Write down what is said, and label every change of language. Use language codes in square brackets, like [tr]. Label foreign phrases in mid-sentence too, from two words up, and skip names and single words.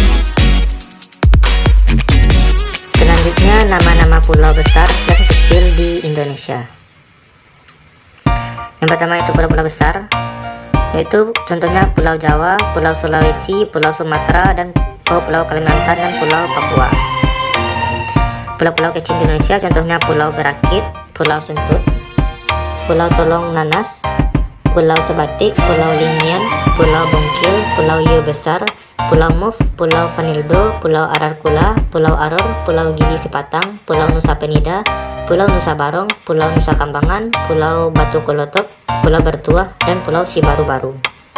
[id] Selanjutnya nama-nama pulau besar dan kecil di Indonesia. Yang pertama itu pulau-pulau besar, yaitu contohnya Pulau Jawa, Pulau Sulawesi, Pulau Sumatera, dan Pulau Kalimantan dan Pulau Papua. Pulau-pulau kecil di Indonesia contohnya Pulau Berakit, Pulau Sentut, Pulau Tolong Nanas, Pulau Sebatik, Pulau Linian, Pulau Bongkil, Pulau Yu Besar, Pulau Muf, Pulau Vanildo, Pulau Ararkula, Pulau Aror, Pulau Gili Sepatang, Pulau Nusa Penida, Pulau Nusa Barong, Pulau Nusa Kambangan, Pulau Batu Kolotop, Pulau Bertuah, dan Pulau Sibaru Baru.